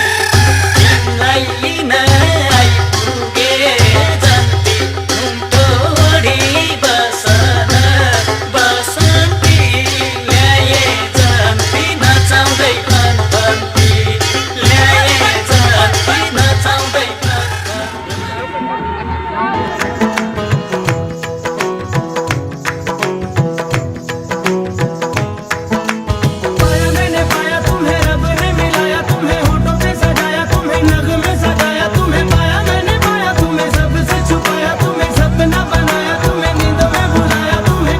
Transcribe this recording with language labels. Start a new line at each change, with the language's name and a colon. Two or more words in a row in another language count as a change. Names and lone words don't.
Nepali: तिमीलाई लिन आइपुगे जन्ती घुम्टोडी बसन बसन्ती ल्याए जन्ती नचाउँदै कन्ती, ल्याए जन्ती नचाउँदै
Hindi: पाया मैंने पाया तुम्हें, रब ने मिलाया तुम्हें, होठों पे सजाया तुम्हें, नगमे सजाया तुम्हें। पाया मैंने पाया तुम्हें, सबसे छुपाया तुम्हें, सपना बनाया तुम्हें, नींदों में बुलाया तुम्हें।